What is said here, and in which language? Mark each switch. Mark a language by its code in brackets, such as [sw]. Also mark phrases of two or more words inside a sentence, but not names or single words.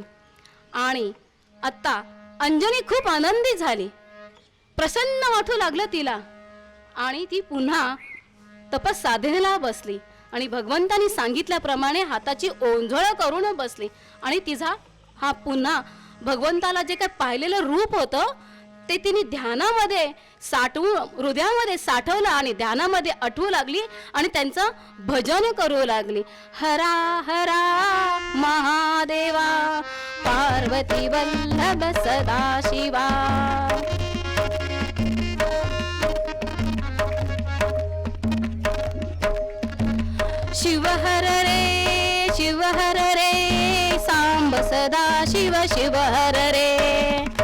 [mr] आणि आता अंजनी खूप आनंदी झाली, प्रसन्न वाटू लागलं तिला आणि ती पुन्हा तपस साधनेला बसली आणि भगवंतांनी सांगितल्याप्रमाणे हाताची ओंझळ करून बसली. आणि तिचा हा पुन्हा भगवंताला जे काही पाहिलेलं रूप होतं ते तिने ध्यानामध्ये साठवून हृदयामध्ये साठवलं आणि ध्यानामध्ये आठवू लागली आणि त्यांचं भजन करू लागली. हरा हरा महादेवा पार्वती वल्लभ सदाशिवा. शिव हर रे शिव हर रे सांब सदा शिव शिव हर रे.